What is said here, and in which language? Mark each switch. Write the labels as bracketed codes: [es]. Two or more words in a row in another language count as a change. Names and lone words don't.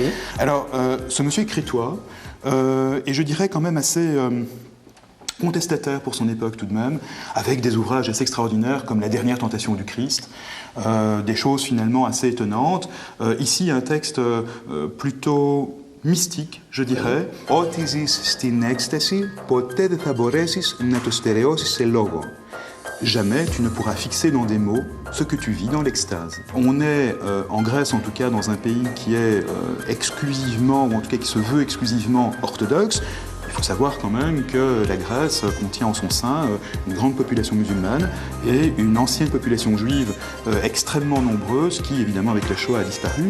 [fr] Alors, ce monsieur est crétois, et je dirais quand même assez contestataire pour son époque tout de même, avec des ouvrages assez extraordinaires comme La dernière tentation du Christ, des choses finalement assez étonnantes. Ici, un texte plutôt mystique, je dirais. [el] Ό,τι ζεις στην έκσταση, ποτέ δεν θα μπορέσεις να το στερεώσεις σε λόγο. [fr] jamais tu ne pourras fixer dans des mots ce que tu vis dans l'extase. On est, en Grèce en tout cas, dans un pays qui est exclusivement, ou en tout cas qui se veut exclusivement orthodoxe. Il faut savoir quand même que la Grèce contient en son sein une grande population musulmane et une ancienne population juive extrêmement nombreuse qui, évidemment, avec la Shoah a disparu.